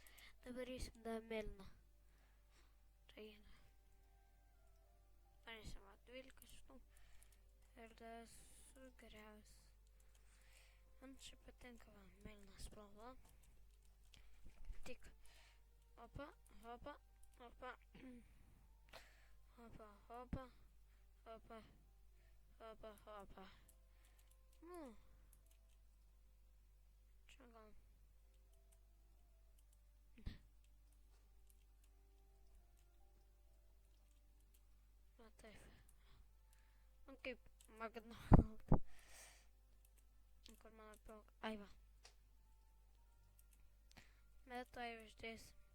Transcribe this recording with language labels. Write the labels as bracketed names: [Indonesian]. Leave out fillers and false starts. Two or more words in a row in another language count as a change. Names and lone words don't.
[Lithuanian] Dabarysim dar mėlyną raidę. Darysim 12 šitų. Ir dar sugriaus. Man čia patinka va, mėlyna spalva. Tik hopa, hopa, hopa. Hopa, hopa, hopa, hopa, hopa. Nu. Čia gal. Va taip. Nu kaip McDonald's. Kur mano pilk. Ai va. Bet tai uždėsim.